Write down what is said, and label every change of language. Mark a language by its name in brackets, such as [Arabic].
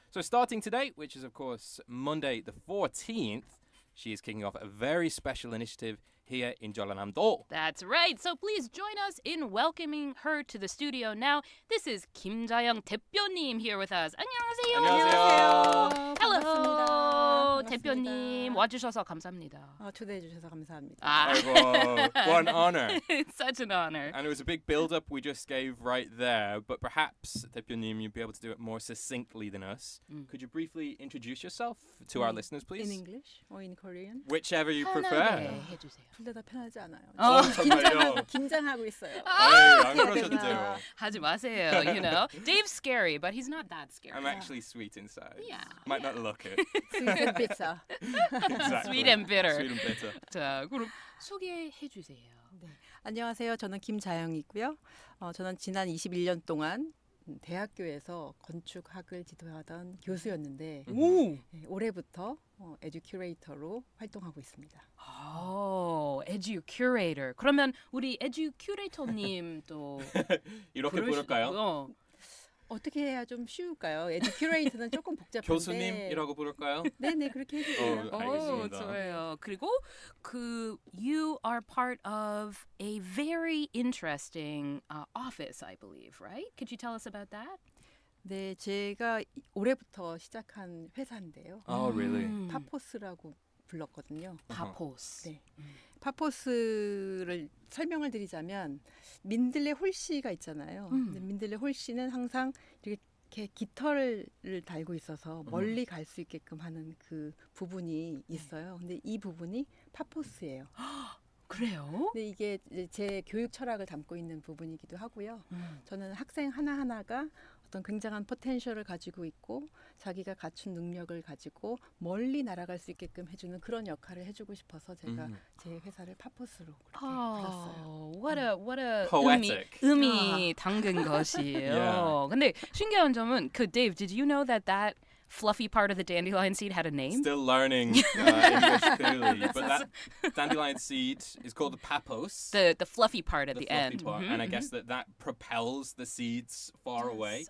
[English] So starting today, which is, of course, Monday the 14th, she is kicking off a very special initiative here in Jeollanam-do. That's right. So please join us in welcoming her to the studio now. This is 김자영 대표님 here with us. [Korean] 안녕하세요. 안녕하세요. [English] Hello. [Korean] 반갑습니다. 대표님 와주셔서 감사합니다. 초대해 주셔서 감사합니다. [English] Aigwo, what an honor. It's such an honor. And it was a big build-up we just gave right there, but perhaps, 대표님, you'd be able to do it more succinctly than us. Could you briefly introduce yourself to our listeners, please? In English or in Korean? Whichever you prefer. [Korean] 편하게 해주세요. 둘 다 편하지 않아요. 정말요? 긴장하고 있어요. 안 그러셔도 돼요. 하지 마세요, [English] you know. Dave's scary, but he's not that scary. I'm actually sweet inside. Yeah. Might not look it. Sweet and bitter. Exactly. Sweet and bitter. Sweet and bitter. [Korean] 자, 그럼 소개해 주세요. 네. 안녕하세요. 저는 김자영이고요. 저는 지난 21년 동안 대학교에서 건축학을 지도하던 교수였는데 올해부터 Edu-curator로 활동하고 있습니다. [English] Edu-curator. [Korean] 그러면 우리 Edu-curator님도 이렇게 부를까요? 어떻게 해야 좀 쉬울까요? Edu-curator는 조금 복잡한데 교수님이라고 부를까요? 네네 그렇게 해주세요. 알겠습니다. 좋아요. 그리고 [English] you are part of a very interesting office, I believe, right? Could you tell us about that? [Korean] 네, 제가 올해부터 시작한 회사인데요. [English] Oh, really? [Korean] 파포스라고 불렀거든요. [English] PAPPOSE. [Korean] 네. 파포스를 설명을 드리자면 민들레 홀씨가 있잖아요. 근데 민들레 홀씨는 항상 이렇게 깃털을 달고 있어서 멀리 갈 수 있게끔 하는 그 부분이 있어요. 근데 이 부분이 파포스예요. 그래요? 근데 이게 이제 제 교육 철학을 담고 있는 부분이기도 하고요. 저는 학생 하나하나가 어떤 굉장한 포텐셜을 가지고 있고 자기가 갖춘 능력을 가지고 멀리 날아갈 수 있게끔 해주는 그런 역할을 해주고 싶어서 제가 제 회사를 파포스로 그렇게 불렀어요. [English] What a Poetic. [Korean] 의미 담근 것이에요. [English] Yeah. [Korean] 근데 신기한 점은 [English] Dave, did you know that fluffy part of the dandelion seed had a name? Still learning English clearly, but that dandelion seed is called the pappos. The fluffy part at the fluffy end. part, and I guess that propels the seeds far away.